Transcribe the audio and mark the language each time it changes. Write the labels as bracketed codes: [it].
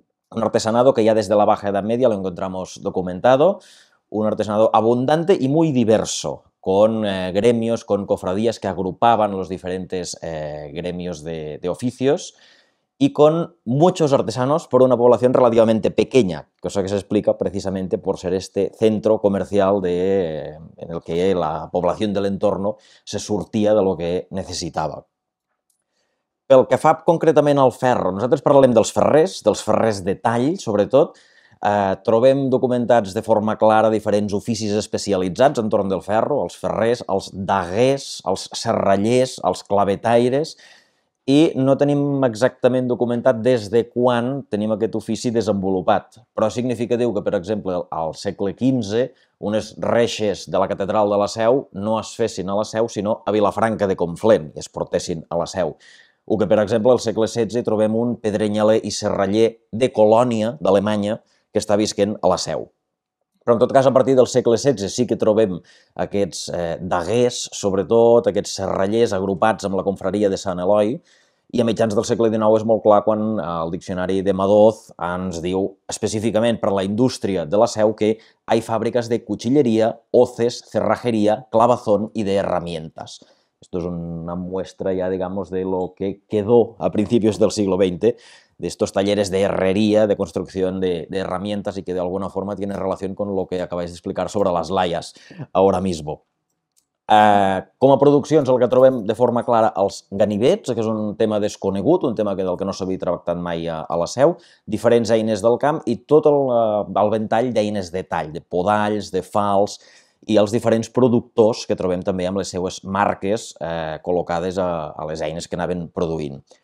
[es] Un artesanado que ya desde la Baja Edad Media lo encontramos documentado, un artesanado abundante y muy diverso, con gremios, con cofradías que agrupaban los diferentes gremios de oficios, y con muchos artesanos por una población relativamente pequeña, cosa que se explica precisamente por ser este centro comercial en el que la población del entorno se surtia de lo que necessitava. [ca] Pel que fa concretament al ferro, nosaltres parlem dels ferrers de tall, sobretot, trobem documentats de forma clara diferents oficis especialitzats entorn del ferro, els ferrers, els daguers, els serrallers, els clavetaires, i no tenim exactament documentat des de quan tenim aquest ofici desenvolupat, però és significatiu que, per exemple, al segle XV, unes reixes de la catedral de la Seu no es fessin a la Seu, sinó a Vilafranca de Conflent, i es portessin a la Seu. O que, per exemple, al segle XVI trobem un pedrenyaler i serraller de Colònia, d'Alemanya, que està visquent a la Seu. Però, en tot cas, a partir del segle XVI sí que trobem aquests daguers, sobretot, aquests serrallers agrupats amb la confraria de Sant Eloi, i a mitjans del segle XIX és molt clar quan el diccionari de Madoz ens diu específicament per la indústria de la Seu que [es] hay fábricas de cuchillería, hoces, cerrajería, clavazón y de herramientas. Esto es una muestra ya, digamos, de lo que quedó a principios del siglo XX, de estos talleres de herrería, de construcción de herramientas y que de alguna forma tiene relación con lo que acabáis de explicar sobre las layas ahora mismo. [ca] Com a produccions el que trobem de forma clara els ganivets, que és un tema desconegut, un tema del que no s'havia tractat mai a la Seu, diferents eines del camp i tot el ventall d'eines de tall, de podalls, de fals i els diferents productors que trobem també amb les seues marques col·locades a les eines que anaven produint.